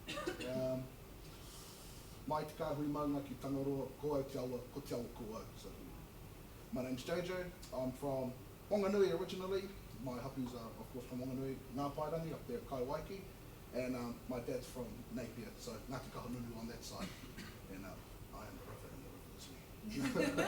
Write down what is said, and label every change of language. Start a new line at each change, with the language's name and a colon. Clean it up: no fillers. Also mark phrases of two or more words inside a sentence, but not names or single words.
Māori: Mai te kāhui maunga ki Tangaroa, ko au te awa, ko te awa ko au.
English: So, my name's Jojo, I'm from Wanganui originally. My hapus are of course from Wanganui, Ngā Pairangi up there at Kaiwaiki, and my dad's from Napier, so Ngāti Kahungunu on that side. And I am the river and the river is me.